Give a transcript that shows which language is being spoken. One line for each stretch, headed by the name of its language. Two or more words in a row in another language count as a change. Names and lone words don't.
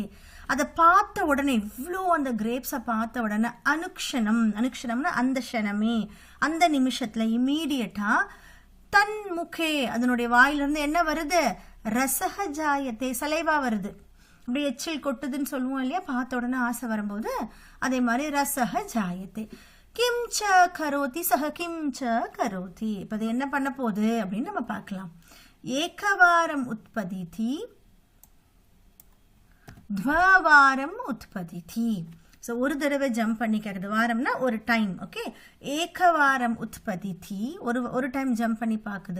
Tamil: அதை பார்த்த உடனே, இவ்வளோ அந்த கிரேப்ஸை பார்த்த உடனே அனுக்ஷணம், அனுக்ஷணம்னா அந்த க்ஷணமே, அந்த நிமிஷத்தில் இம்மீடியட்டாக தன்முகே, அதனுடைய வாயிலிருந்து என்ன வருது?
Sanskrit: रसः जायते,
Tamil: சலைவா வருது. அப்படி எச்சில் கொட்டுதுன்னு சொல்லுவோம் இல்லையா? பார்த்த உடனே ஆசை வரும்போது, அதே மாதிரி
Sanskrit: रसः जायते. किं च करोति सः किं च करोति.
Tamil: இப்போ அது என்ன பண்ண போகுது அப்படின்னு நம்ம பார்க்கலாம்.
Sanskrit: एकवारम् उत्पतति द्विवारम् उत्पतति.
Tamil: ஸோ ஒரு தடவை ஜம்ப் பண்ணி கேட்குது. வாரம்னா ஒரு டைம். ஓகே.
Sanskrit: एकवारम् उत्पतति,
Tamil: ஒரு டைம் ஜம்ப் பண்ணி பார்க்குது.